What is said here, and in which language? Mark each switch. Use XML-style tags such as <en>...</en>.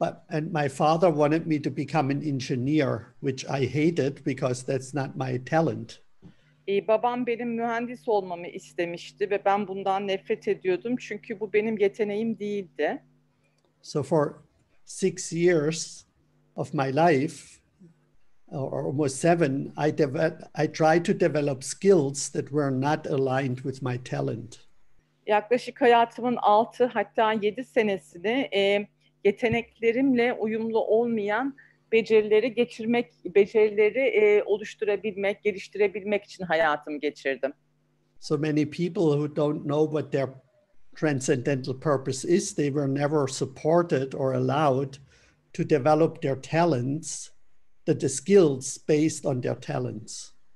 <en>And my father wanted me to become an engineer, which I hated because that's not my talent.</en> <tr>Babam benim mühendis olmamı istemişti ve ben bundan nefret ediyordum çünkü bu benim yeteneğim değildi.</tr> <en>So for 6 years of my life, or almost 7, I tried to develop skills that were not aligned with my talent.</en> <tr>Yaklaşık hayatımın 6 hatta 7 senesini yeteneklerimle uyumlu olmayan becerileri oluşturabilmek, geliştirebilmek için hayatımı geçirdim.</tr> <en>So many people who don't know what their transcendental purpose is, they were never supported or allowed to develop their talents, the skills based on their talents.</en>